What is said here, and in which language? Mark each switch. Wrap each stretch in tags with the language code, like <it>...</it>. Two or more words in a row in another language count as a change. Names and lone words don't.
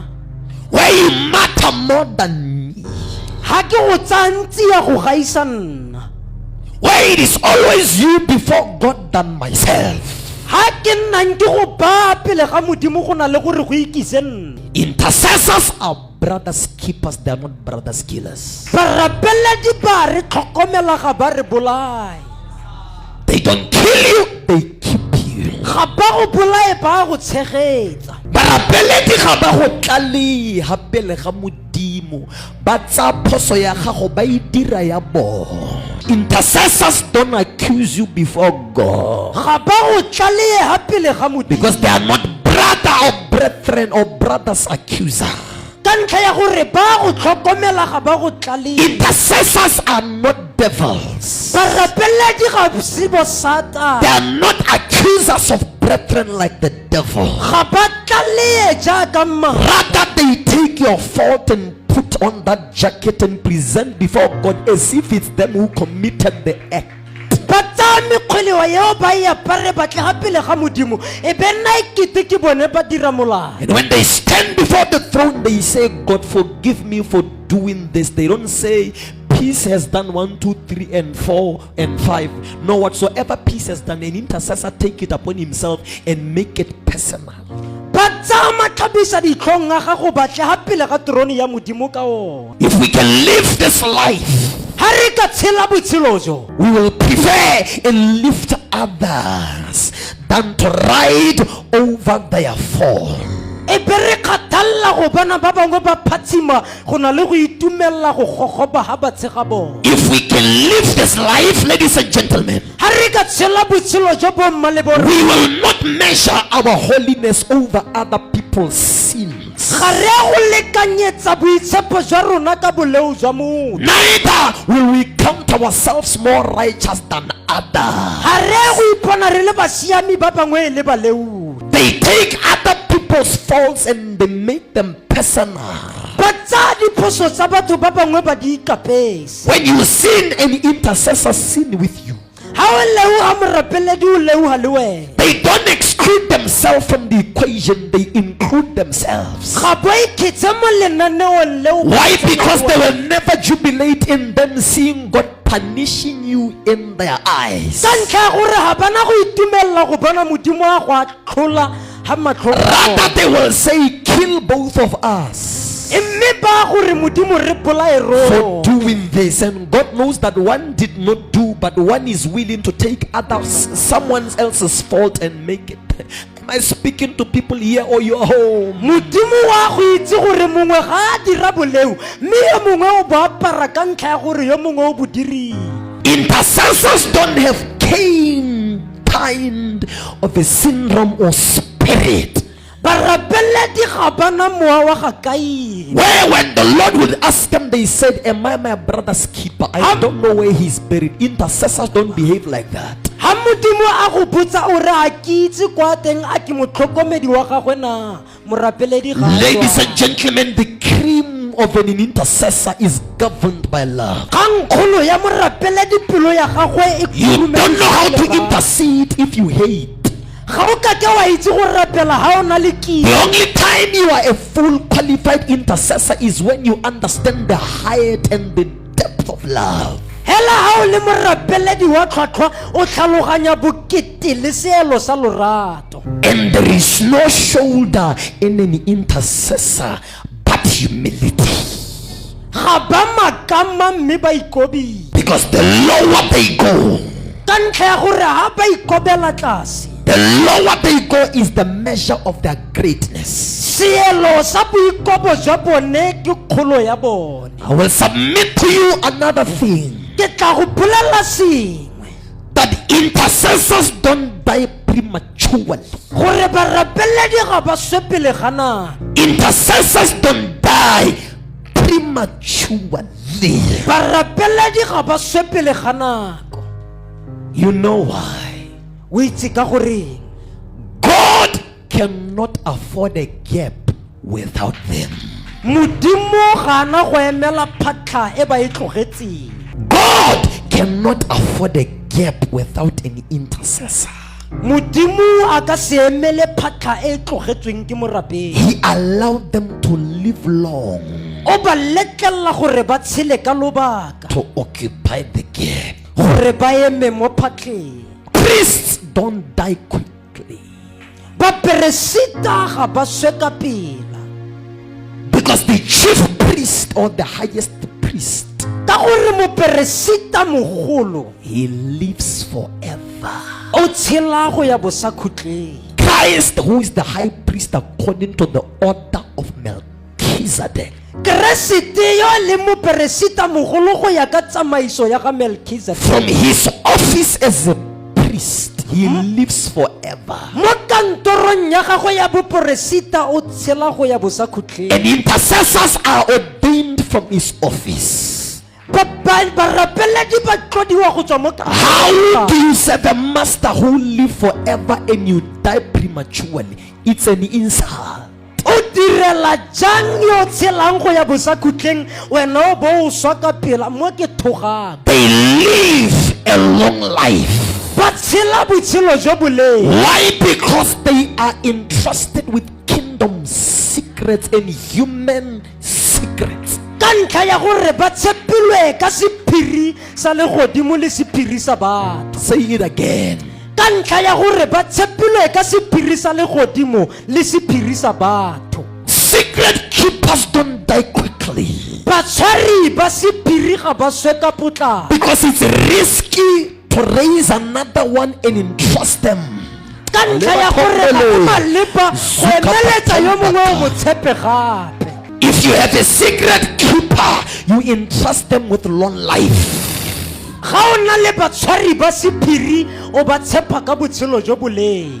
<en>where you matter more than me,</en> <tn>Ha ke go tsantsi ya go gaisa nna.</tn> <en>where it is always you before God than myself.</en> <tn>Ha ke nnang ke go ba pele ga modimo go na le gore go ikise nna.</tn> <en>Intercessors are brothers keepers, they are not brothers killers.</en> <tn>Barapeledi ba re tlhokomela ga ba re bolai.</tn> <en>They don't kill you, they keep you.</en> <tn>Ga ba go bolai ba go tshegetsa. Barapeledi ga ba go tlaleha pele ga modimo, ba tsa phoso ya gago ba e dira ya bona.</tn> <en>Intercessors don't accuse you before God</en> <tn>Ga ba go tlaleha pele ga modimo.</tn> <en>because they are not brethren or brother's accuser.</en> <tn>ka ntlha ya gore ba go tlhokomela ga ba go tlaleng.</tn> <en>Intercessors are not devils.</en> <tn>Barapeledi ga se bo Satane.</tn> <en>They are not accusers of brethren like the devil.</en> <tn>Ga ba tlalehe jaaka mara.</tn> <en>Rather, they take your fault and put on that jacket and present before God as if it's them who committed the act.</en> <tn>Ba tsaya mekgwele wa yeo ba e apare ba tla ga pele ga Modimo e be nna ekete ke bone ba dira molao.</tn> <en>And when they stand before the throne, they say, God, forgive me for doing this. They don't say, peace has done 1, 2, 3, and 4, and 5. No, whatsoever peace has done, an intercessor take it upon himself and make it personal.</en> <tn>Ba tsaya matlhabisa ditlhong a gago ba tla ga pele ga trone ya Modimo ka ona.</tn> <en>If we can live this life,</en> <tn>Ha re ka tshela botshelo jo,</tn> <en>we will prefer and lift others than to ride over their fall.</en> <tn>e be re kgathala go bona ba bangwe ba phatsima go na le go itumella go gogoba ha ba tshega bona.</tn> <en>If we can live this life, ladies and gentlemen,</en> <tn>Ha re ka tshela botshelo jo bo mma le borra,</tn> <en>we will not measure our holiness over other people's sins.</en> <tn>ga re go lekanyetsa boitshepo jwa rona ka boleu jwa motho.</tn> <en>Neither will we count ourselves more righteous than others.</en> <tn>Ha re go ipona re le basiami ba bangwe le baleu.</tn> <en>They take other people's faults and they make them personal.</en> <tn>Ba tsaya diphoso tsa batho ba bangwe ba di ikapesa.</tn> <en>When you sin, an intercessor sin with you.</en> <tn>Ha o leuga morapeledi o leuga le wena.</tn> <en>They don't exclude themselves from the equation, they include themselves.</en> <tn>Ga bo iketse mo lenaneong leo.</tn> <en>Why? Because they will never jubilate in them seeing God punishing you in their eyes.</en> <tn>Ka ntlha ya gore ga bana go itumella go bona Modimo a go atlhola ha matlho a bona.</tn> <en>Rather, they will say, kill both of us</en> <tn>Mme ba gore Modimo re bolae</tn> <en>for ro. doing this. And God knows that one did not do, but one is willing to take someone else's fault and make it. Am I speaking to people here or you're home?</en> <tn>Modimo wa go itse gore mongwe ga a dira boleu mme yo mongwe o bo apara ka ntlha ya gore yo mongwe o bo diri.</tn> <en>Intercessors don't have kind of a syndrome or spirit</en> <tn>Barapeledi ga bana mowa wa ga Kaini.</tn> <en>where when the Lord would ask them, they said, am I my brother's keeper? I don't know where he's buried. Intercessors don't behave like that.</en> <tn>Ha Modimo a go botsa o re a ke itse kwa teng a ke motlhokomedi wa gagwe na morapeledi ga a</tn> <en>Ladies</en> <tn>tswa.</tn> <en>and gentlemen, the cream of an intercessor is governed by love.</en> <tn>Kgang kgolo ya morapeledi pelo ya gagwe e</tn> <en>You don't know how to</en> <tn>khurumedisa.</tn> <en>intercede if you hate.</en> <tn>Ga o ka ke wa itse go rapela ha o na le</tn> <en>The</en> <tn>kitso.</tn> <en>only time you are a full qualified intercessor is when you understand the height and the depth of love.</en> <tn>Hela ha o le morapeledi wa tlhwatlhwa o tlhaloganya bokete le seelo sa lorato.</tn> <en>And there is no shoulder in an intercessor but humility.</en> <tn>Ga ba makama mme ba ikobi.</tn> <en>Because the lower they go,</en> <tn>Ka ntlha ya gore ha ba ikobela tlase,</tn> <en>the lower they go is the measure of their greatness.</en> <tn>seelo sa boikobo jwa bone ke kgolo ya bone.</tn> <en>I will submit to you another thing,</en> <tn>Ke tla go bolela sengwe,</tn> <en>that intercessors don't die prematurely.</en> <tn>gore barapeledi ga ba swe pele ga nako.</tn> <en>Intercessors don't die prematurely.</en> <tn>Barapeledi ga ba swe pele ga nako.</tn> <en>You know why?</en> <tn>O itse ka gore</tn> <en>God cannot afford a gap without them.</en> <tn>Modimo ga ana go emela phatlha e ba e tlogetseng.</tn> <en>God cannot afford a gap without an intercessor.</en> <tn>Modimo a ka se emele phatlha e tlogetsweng ke morapedi.</tn> <en>He allowed them to live long</en> <tn>O ba letlela gore ba tshele ka lobaka,</tn> <en>to occupy the gap.</en> <tn>gore ba eme mo phatlheng.</tn> <en>Priests don't die quickly</en> <tn>Baperesita ga ba swe ka pela,</tn> <en>because the chief priest or the highest priest,</en> <tn>ka gore moperesita mogolo</tn> <en>he lives forever.</en> <tn>o tshela go ya bosakhutleng.</tn> <en>Christ, who is the high priest according to the order of Melchizedek,</en> <tn>Keresete yo le moperesita mogolo go ya ka tsamaiso ya ga</tn> <en>from</en> <tn>Melchizedek.</tn> <en>his office as a priest, he lives forever.</en> <tn>mo kantorong ya gagwe ya boporesita o tshela go ya bosakhutleng.</tn> <en>And intercessors are ordained from his office.</en> <tn>barapeledi ba tlodiwa go tswa mo</tn> <en>How do you serve a master who live forever and you die prematurely? It's an insult.</en> <tn>o direla jang yo tshelang go ya bosakhutleng wena o bo o swa ka pela mo ke thogang.</tn> <en>They live a long life.</en> <tn>ba tshela botshelo jo boleele.</tn> <en>Why? Because they are entrusted with kingdom secrets and human secrets.</en> <tn>ka ntlha ya gore ba tshepilwe ka sephiri sa legodimo le sephiri sa batho.</tn> <en>Say it again.</en> <tn>ka ntlha ya gore ba tshepilwe ka sephiri sa legodimo le sephiri sa batho.</tn> <en>Secret keepers don't die quickly</en> <tn>batshwari ba sephiri ga ba swe ka potlako.</tn> <en>because it's risky to raise another one and entrust them.</en> <tn>ka ntlha ya gore ga go maleba go emeletsa yo mongwe o mo tshepe gape.</tn> <en>If you have a secret keeper, you entrust them with long life.</en> <tn>ga o na le batshwari ba sephiri o ba tshepa ka botshelo jo boleele.</tn>